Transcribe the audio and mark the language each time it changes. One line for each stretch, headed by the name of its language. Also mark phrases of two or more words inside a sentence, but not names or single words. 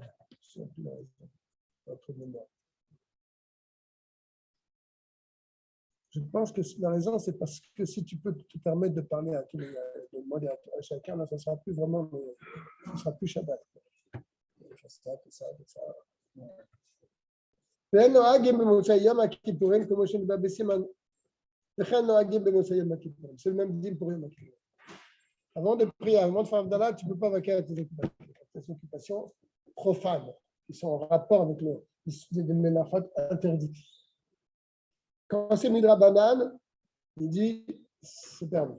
French: Je me souviens plus de la raison. Votre mémoire. Je pense que la raison, c'est parce que si tu peux te permettre de parler à tous les, de demander à chacun, là, ça ne sera plus vraiment, ça sera plus Shabbat. Ça.
Hebrew: ואין נוהגים במוצאי יום הכיפורים כמו שנקבע בסימן, וכן נוהגים במוצאי יום הכיפורים.
French: C'est le même deal pour Yom Kippur. Avant de prier, avant de faire Avdallah, tu ne peux pas vaquer à tes occupations profanes, qui sont en rapport avec les ménachot interdites. Quand c'est Midra Banane, il dit c'est permis.